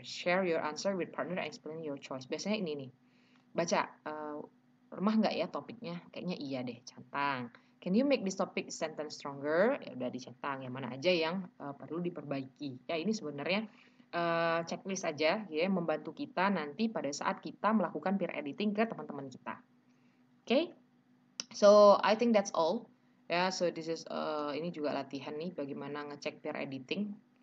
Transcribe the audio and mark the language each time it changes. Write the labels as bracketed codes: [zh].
[en] Share your answer with partner and explain your choice. [id] Biasanya ini nih, baca lemah nggak ya topiknya? Kayaknya iya deh, centang. [en] Can you make this topic sentence stronger? [id] Ya udah dicentang. Yang mana aja yang perlu diperbaiki. Ya ini sebenarnya checklist aja ya membantu kita nanti pada saat kita melakukan peer editing ke teman-teman kita. Okay? [en] So I think that's all. Ya, so this is [id] ini juga latihan nih bagaimana ngecek peer editing.